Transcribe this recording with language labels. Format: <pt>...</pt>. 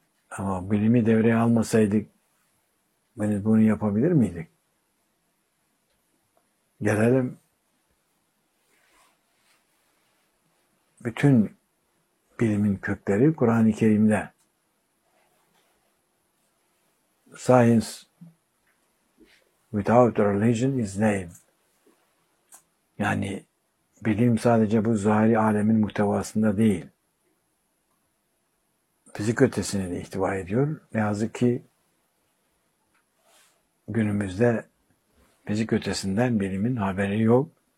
<tr>Ama bilimi devreye almasaydık biz bunu yapabilir miydik? Gelelim. Bütün bilimin kökleri Kur'an-ı Kerim'de.</tr> <en>Science without religion is lame.</en> <tr>Yani bilim sadece bu zahiri alemin muhtevasında değil. Fizik ötesine de ihtiva ediyor. Ne yazık ki günümüzde fizik ötesinden bilimin haberi yok.</tr>